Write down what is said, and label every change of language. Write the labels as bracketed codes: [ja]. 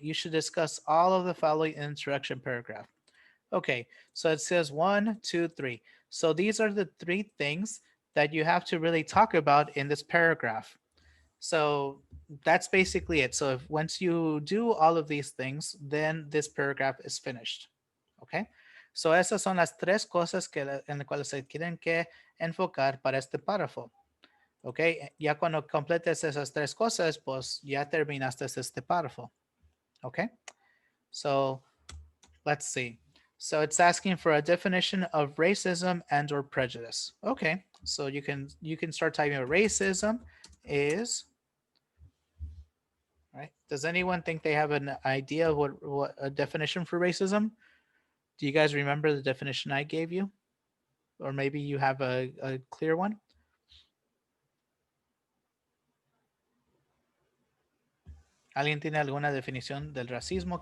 [en] You should discuss all of the following in introduction paragraph. Okay, so it says 1, 2, 3. So these are the 3 things that you have to really talk about in this paragraph. So that's basically it. So once you do all of these things, then this paragraph is finished. Okay. [es] So esas son las 3 cosas en las cuales se tienen que enfocar para este párrafo. Ok, ya cuando completes esas 3 cosas, pues ya terminaste este párrafo. [en] Okay, so let's see. So it's asking for a definition of racism and or prejudice. Okay, so you can start typing racism is, right? Does anyone think they have an idea of what a definition for racism? Do you guys remember the definition I gave you? Or maybe you have a clear one? [es] ¿Alguien tiene alguna definición del racismo?